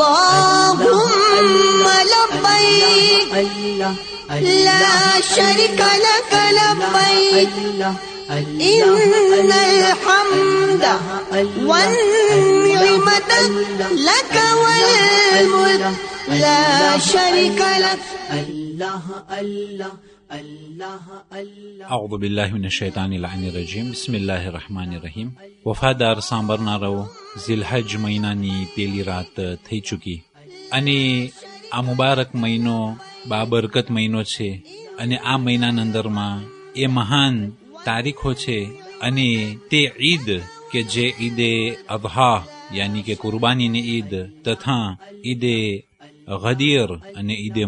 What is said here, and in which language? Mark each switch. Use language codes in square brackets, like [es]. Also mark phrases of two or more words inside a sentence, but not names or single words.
[ar] اللهم لبيك لا شريك لك لبيك إن الحمد والنعمة لك والملك لا شريك لك الله الله الله الله أعوذ بالله من الشيطان اللعين الرجيم بسم الله الرحمن الرحيم [gu] વફાદાર સાંભળનારાઓ ઝિલહજ મહિનાની પેલી રાત થઈ ચૂકી અને આ મુબારક મહિનો બાબરકત મહિનો છે અને આ મહિનાના અંદરમાં એ મહાન તારીખો છે અને તે ઈદ કે જે ઈદે અદહા યાની કે કુરબાનીની ઈદ તથા ઈદે ગદીર અને ઈદે